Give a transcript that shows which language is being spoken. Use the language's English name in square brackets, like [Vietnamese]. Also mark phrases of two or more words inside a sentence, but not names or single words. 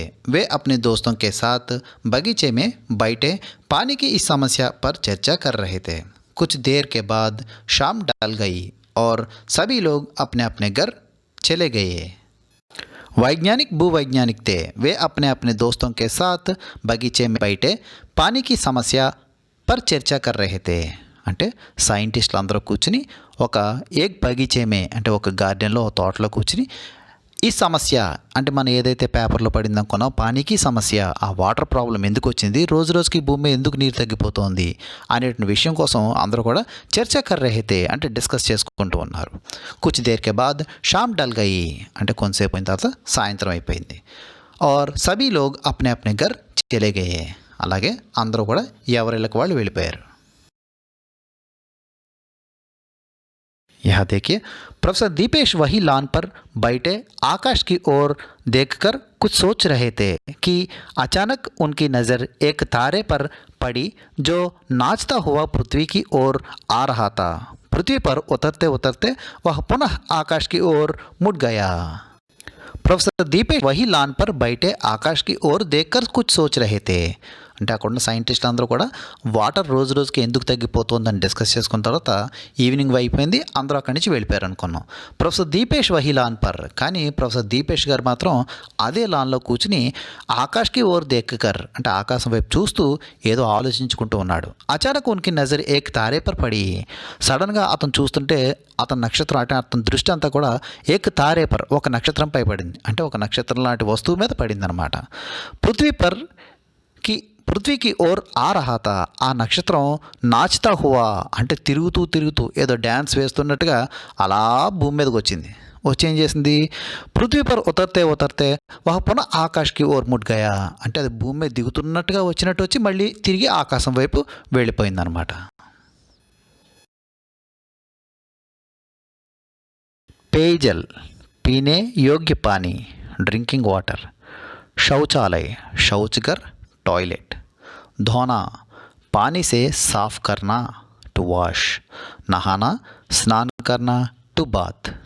[Hindi] वे अपने दोस्तों के साथ बगीचे में बैठे पानी की इस समस्या पर चर्चा कर रहे थे. कुछ देर के बाद शाम ढल गई और सभी लोग अपने अपने घर चले गए. वैज्ञानिक भूवैज्ञानिक थे. वे अपने अपने दोस्तों के साथ बगीचे में बैठे पानी की समस्या पर चर्चा कर रहे थे. [Telugu] అంటే సైంటిస్టులు అందరూ కూర్చుని ఒక [Hindi] एक बगीचे में [Telugu] అంటే ఒక గార్డెన్లో, ఒక తోటలో కూర్చుని ఈ సమస్య అంటే మనం ఏదైతే పేపర్లో పడింది అనుకున్నాం, [Hindi] पानी की समस्या, [Telugu] ఆ [English] water problem [Telugu] ఎందుకు వచ్చింది, రోజు రోజుకి భూమి ఎందుకు నీరు తగ్గిపోతుంది అనేటువంటి విషయం కోసం అందరూ కూడా [Hindi] चर्चा कर रहे थे [Telugu] అంటే డిస్కస్ చేసుకుంటూ ఉన్నారు. [Hindi] कुछ देर के बाद शाम ढल गई [Telugu] అంటే కొంతసేపు అయిన తర్వాత సాయంత్రం అయిపోయింది. [Hindi] और सभी लोग अपने अपने घर चले गए. [Telugu] అలాగే అందరూ కూడా ఎవరిళ్ళకి వాళ్ళు వెళ్ళిపోయారు. [Hindi] यहाँ देखिए, प्रोफेसर दीपेश वही लॉन पर बैठे आकाश की ओर देखकर कुछ सोच रहे थे कि अचानक उनकी नज़र एक तारे पर पड़ी जो नाचता हुआ पृथ्वी की ओर आ रहा था। पृथ्वी पर उतरते उतरते वह पुनः आकाश की ओर मुड़ गया। प्रोफेसर दीपेश वहीं लॉन पर बैठे आकाश की ओर देखकर कुछ सोच रहे थे. [Telugu] అంటే అక్కడ ఉన్న సైంటిస్టులు అందరూ కూడా వాటర్ రోజు రోజుకి ఎందుకు తగ్గిపోతుందని డిస్కస్ చేసుకున్న తర్వాత ఈవినింగ్ అయిపోయింది, అందరూ అక్కడి నుంచి వెళ్ళిపోయారు అనుకున్నాం. [Hindi] प्रोफेसर दीपेश वहीं लॉन पर, [Telugu] కానీ ప్రొఫెసర్ దీపేష్ గారు మాత్రం అదే లాన్లో కూర్చుని [Hindi] आकाश की ओर देखकर [Telugu] అంటే ఆకాశం వైపు చూస్తూ ఏదో ఆలోచించుకుంటూ ఉన్నాడు. [Hindi] अचानक उनकी नज़र एक तारे पर पड़ी, [Telugu] సడన్గా అతను చూస్తుంటే అతని నక్షత్రం అంటే అతని దృష్టి అంతా కూడా [Hindi] एक तारे पर [Telugu] ఒక నక్షత్రంపై పడింది. అంటే ఒక నక్షత్రం లాంటి వస్తువు మీద పడింది అనమాట. [Hindi] पृथ्वी की ओर आ रहा था, [Telugu] ఆ నక్షత్రం [Hindi] नाचता हुआ [Telugu] అంటే తిరుగుతూ తిరుగుతూ ఏదో డ్యాన్స్ వేస్తున్నట్టుగా అలా భూమి మీదకి వచ్చింది. వచ్చి ఏం చేసింది, [Hindi] पृथ्वी पर उतरते उतरते वह पुनः आकाश की ओर मुड़ गया [Telugu] అంటే అది భూమి మీద దిగుతున్నట్టుగా వచ్చినట్టు వచ్చి మళ్ళీ తిరిగి ఆకాశం వైపు వెళ్ళిపోయిందనమాట. [Hindi] पेयजल पीने योग्य पानी [English] drinking water, [Hindi] शौचालय शौचघर टॉयलेट, धोना पानी से साफ करना [English] to wash, [Hindi] नहाना स्नान करना [English] to bath.